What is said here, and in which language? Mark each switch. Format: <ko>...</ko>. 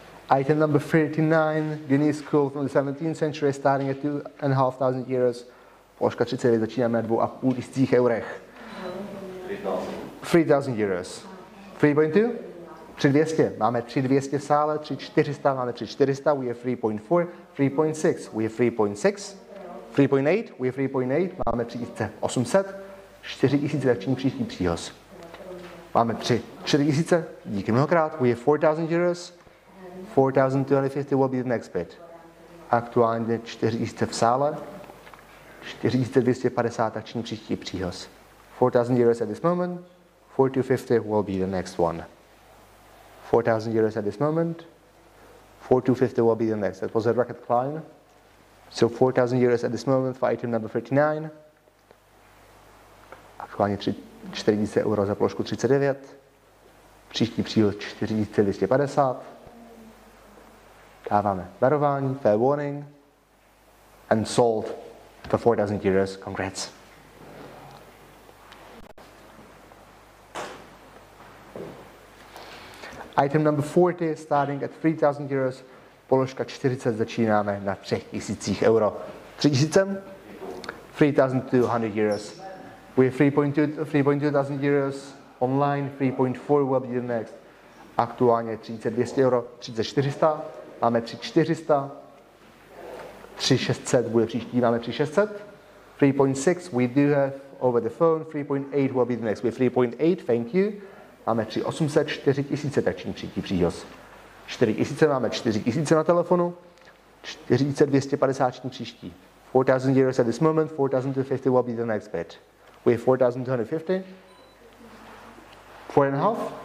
<en>Item number 39, Guinness School from the 17th century, starting at 2,500 euros.</en> <cs>Položka 39, začínáme na 2,500 eurech.</cs> <en>3,000 euros.</en> <cs>3,2? 3,200. Máme 3,200 v sále, 3,400, máme 3,400,</cs> <en>we have 3,4, 3,6, we have 3,6, 3,8, we have 3,8,</en> <cs>máme 3,800, 4,000 takční příští příhoz. Máme 4,000, díky mnohokrát,</cs> <en>we have 4,000 euros, 4,250 will be the next bid.</en> <cs>Aktuálně 4,000 v sále, 4,250 takční příští příhoz.</cs> <en>4,000 euros at this moment, 4,250 will be the next one. 4,000 euros at this moment, 4,250 will be the next. That was a record climb. So 4,000 euros at this moment for item number 39.</en> <cs>Aktuálně 4,000 euro za položku 39. Příští příhoz 4,250. Dáváme varování,</cs> <en>fair warning, and sold for 4,000 euros. Congrats. Item number 40, starting at 3,000 euros.</en> <cs>Položka 40 začínáme na 3,000 euro.</cs> <en>3,000? 3,200 euros. We have 3,2 thousand euros online, 3,4 will be the next.</en> <cs>Aktuálně 3,200 euro, 3,400, máme 3,400, 3,600 bude příští, máme 3,600.</cs> <en>3,6 we do have over the phone, 3,8 will be the next. We have 3,8, thank you.</en> <cs>Máme 3,800, 4,000 tační příští příhoz. 4,000, máme 4,000 na telefonu, 4,250 příští.</cs> <en>4,000 euros at this moment, 4,250 will be the next bid. We have 4,250. 4,5.</en>